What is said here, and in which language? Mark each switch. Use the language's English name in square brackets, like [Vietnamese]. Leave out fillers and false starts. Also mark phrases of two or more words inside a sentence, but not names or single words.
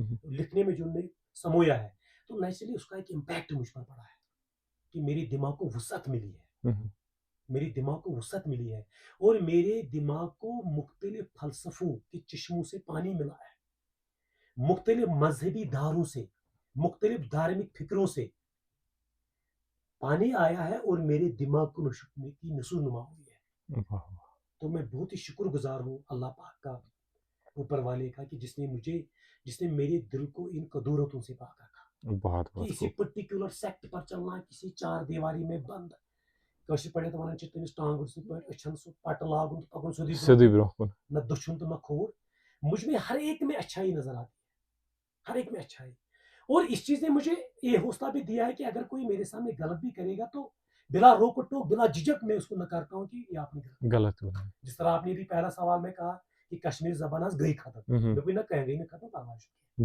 [Urdu] لکھنے میں جو انہوں نے سمویا ہے, تو نیچرلی اس کا ایک امپیکٹ مجھ پر پڑا ہے کہ میری دماغ کو وسعت ملی ہے, میری دماغ کو وسعت ملی ہے, اور میرے دماغ کو مختلف فلسفوں کے چشموں سے پانی ملا ہے, مختلف مذہبی دھاروں سے, مختلف دھارمک فکروں سے پانی آیا ہے, اور میرے دماغ کو نشو نما ہوئی ہے. تو میں بہت ہی شکر گزار ہوں اللہ پاک کا, اوپر والے کا, کہ جس نے میرے دل کو ان قدورتوں سے پاک رکھا. بہت کسی پرٹیکولر سیکٹ پر چلنا, کسی چار دیواری میں بند, [Kashmiri] کاشر پڑھے تو ونان تمس ٹانگ اچھن سو پٹ لاگن تو پکن سیدھی برونٛہہ کُن. نہ دچھن تو نہ کھوور. [Urdu] مجھ میں ہر ایک میں اچھائی نظر آتی ہے, ہر ایک میں اچھائی. اور اس چیز نے مجھے یہ حوصلہ بھی دیا ہے کہ اگر کوئی میرے سامنے غلط بھی کرے گا تو بلا روک ٹوک, بلا جھجک میں اس کو نکارتا ہوں کہ یہ آپ نے غلط. جس طرح آپ نے بھی پہلا سوال میں کہا کہ کشمیری زبان آج گئی ختم, میں کوئی نہ کہہ گئی, نہ ختم کرنا چاہیے.